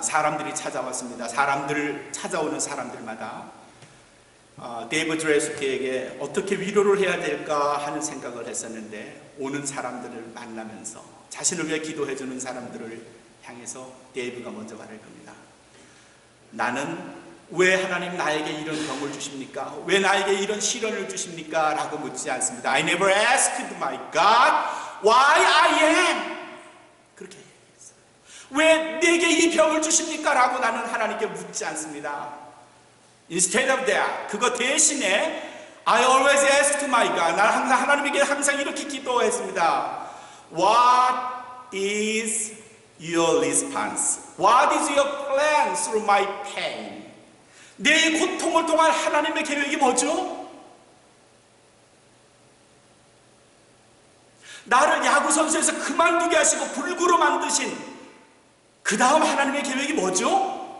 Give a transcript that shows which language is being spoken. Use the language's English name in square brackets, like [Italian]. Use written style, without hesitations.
[Korean] 사람들이 찾아왔습니다. 찾아오는 사람들마다 데이브 드레스키에게 어떻게 위로를 해야 될까 하는 생각을 했었는데 오는 사람들을 만나면서 자신을 위해 기도해주는 사람들을 향해서 데이브가 먼저 말할 겁니다. 나는 왜 하나님 나에게 이런 병을 주십니까? 왜 나에게 이런 시련을 주십니까? 라고 묻지 않습니다. [English] I never asked my God why I am. [Korean] 그렇게 얘기했어요. 왜 내게 이 병을 주십니까? 라고 나는 하나님께 묻지 않습니다. [English] Instead of that, [Korean] 그거 대신에 [English] I always ask to my God. [Korean] 나는 항상 하나님에게 항상 이렇게 기도했습니다. [English] What is your response? What is your plan through my pain? [Korean] 내 고통을 통한 하나님의 계획이 뭐죠? 나를 야구 선수에서 그만두게 하시고 불구로 만드신 그 다음 하나님의 계획이 뭐죠?